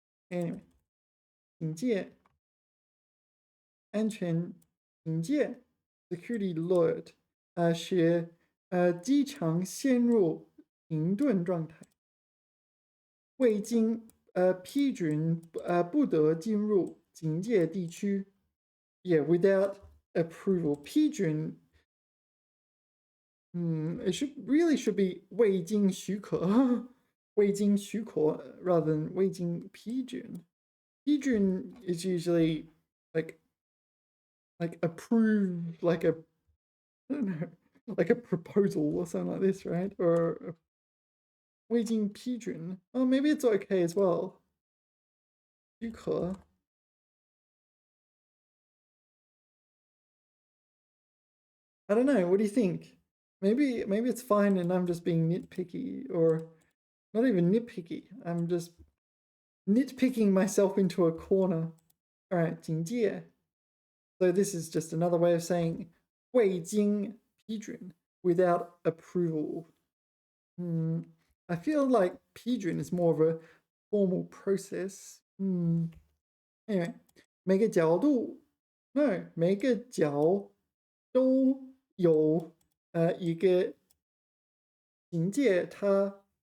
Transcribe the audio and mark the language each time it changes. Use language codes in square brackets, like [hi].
[zh] Anyway, 警戒, 安全警戒, [en] security alert, [zh] 使机场陷入停顿状态. 未经批准不得进入警戒地区. [en] Yeah, without approval. 批准 it should be [zh] 未经许可. 未经许可 [en] rather than [zh] 未经批准. [en] 批准 is usually like approved, like a, I don't know, like a proposal or something like this, right? [zh] Or 未经批准. [en] Oh, maybe it's okay as well. [zh] 许可. [en] I don't know. What do you think? Maybe it's fine and I'm just being nitpicky, or not even nitpicky. I'm just nitpicking myself into a corner. All right, 警戒. So this is just another way of saying [zh] 未经批准, [en] without approval. I feel like 批准 is more of a formal process. [zh] Anyway, 每个角度 no, 每个角都有一个警戒塔.